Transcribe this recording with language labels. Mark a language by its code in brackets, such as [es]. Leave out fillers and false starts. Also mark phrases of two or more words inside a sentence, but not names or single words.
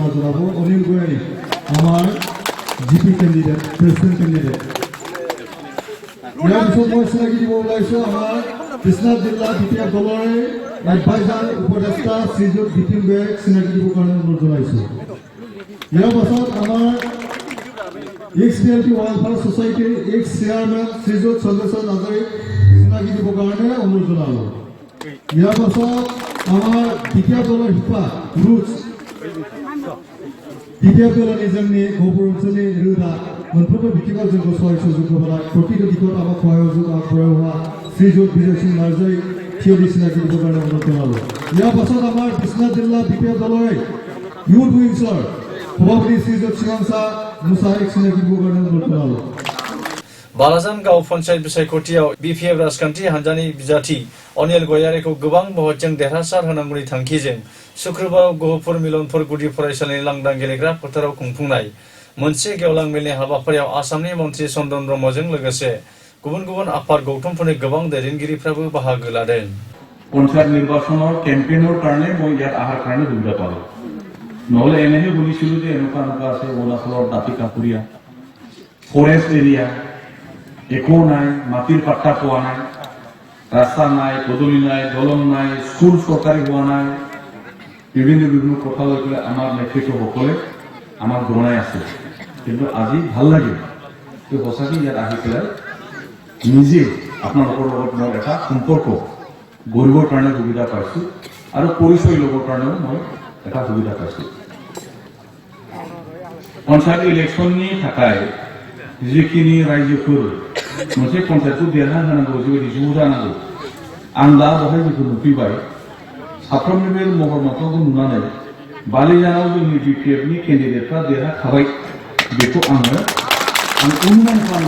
[as] জনাব অনিল গোয়াৰী আমাৰ GP [en] candidate president candidate [as] ইয়াৰ পিছত মই চিনাকি দিব ওলাইছোঁ আমাৰ বিশ্বনাথ জিলা BPF দলৰে এডভাইজাৰ উপদেষ্টা শ্ৰীযুত বিপিন গোয়াৰীক চিনাকি দিবৰ কাৰণে অনুৰোধ জনাইছোঁ ইয়াৰ পাছত আমাৰ XPLP Welfare Society ex-chairman শ্ৰীযুত চন্দ্ৰচৰ নাৰ্জাৰীক চিনাকি দিবৰ কাৰণে অনুৰোধ জনালোঁ ইয়াৰ পাছত আমাৰ BPF দলৰ শিপা ৰুটছ BPF দলৰ [brx] जोंनि गहपुर ओनसोलनि रोदा मोनफ्रोमबो बिथिङाव जोंखौ सहाय सुजुग होबोनाय [as] प्रतिটো दिगत আমাক সহায় সুযোগ আগবঢ়াই হোৱা শ্ৰীযুত বিজয় সিং নাৰ্জাৰীক থিয়ৰি চিনাকি দিবৰ কাৰণে অনুৰোধ জনালোঁ ইয়াৰ পাছত আমাৰ বিশ্বনাথ জিলা BPF দলৰে [en] youth wings [as] সভাপতি শ্ৰীযুত শ্ৰীমাংসা মুসাহিক চিনাকি দিবৰ কাৰণে অনুৰোধ জনালোঁ [brx] बालाजान गाव पन्चायत बिसायख'थियाव BPF राजखान्थि हानजानि बिजाथि अनिल गयारीखौ गोबां भटजों देरहासार होनांगौनि थांखिजों शुक्रबाराव गहपुर मिलनपुर गुदि फरायसालिनि लांदां गेलेग्रा फोथाराव खुंफुंनाय मोनसे गेवलां मेलनि हाबाफारियाव आसामनि मन्थ्रि चन्दन ब्रह्मजों लोगोसे गुबुन आफाद गौथुमफोरनि गोबां दैदेनगिरिफ्राबो बाहागो लादों [as] পঞ্চায়ত নিৰ্বাচনৰ কেম্পেইনৰ কাৰণে মই ইয়াত আহাৰ কাৰণে সুবিধা পালোঁ নহ'লে এনেহে শুনিছিলোঁ যে এনেকুৱা আছে অৰুণাচলৰ দাঁতি কাপুৰীয়া [en] forest area [as] একো নাই মাটিৰ পাট্টা পোৱা নাই ৰাস্তা নাই পদূলি নাই দলং নাই স্কুল চৰকাৰী হোৱা নাই বিভিন্ন কথা লৈ পেলাই আমাৰ নেতৃত্বসকলে আমাক জনাই আছে কিন্তু আজি ভাল লাগে যে সঁচাকৈ ইয়াত আহি পেলাই নিজে আপোনালোকৰ লগত মই এটা সম্পৰ্ক গঢ়িবৰ কাৰণে সুবিধা পাইছোঁ আৰু পৰিচয় ল'বৰ কাৰণেও মই এটা সুবিধা পাইছোঁ [brx] পঞ্চায়ত ইলেকশ্যনनि थाखाय जिखिनि रायजोफोर मोनसे पन्चायतखौ देरहाहोनांगौ जिबायदि ज' जानांगौ आं दा बहाय बेखौ नुफैबाय साफ्रोमनिबो महर मोखांखौ नुनानै बालिजानाव जोंनि BPFनि केन्डिडेटफ्रा देरहाखाबाय बेखौ आं अनुमान खालामनो